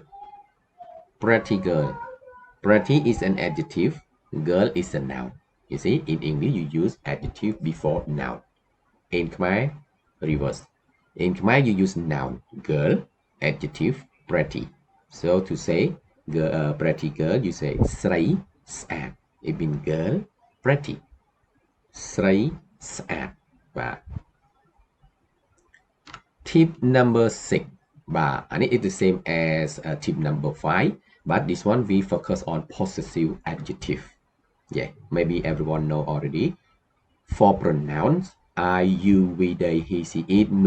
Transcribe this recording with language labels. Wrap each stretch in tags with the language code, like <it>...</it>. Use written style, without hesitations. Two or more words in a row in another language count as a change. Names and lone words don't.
<en>Pretty girl. Pretty is an adjective. Girl is a noun. You see, in English you use adjective before noun. In Khmer, reverse. In Khmer you use noun, girl, adjective, pretty. So to say girl, pretty girl, you say</en> <km>ស្រី ស្អាត</km> <en>It means girl, pretty.</en> <km>ស្រី ស្អាត បាទ</km> <en>Tip number 6. But and it is the same as tip number 5. But this one we focus on possessive adjective. Yeah, maybe everyone know already. For pronouns, I, you, we, they, he, she, it, me.</en>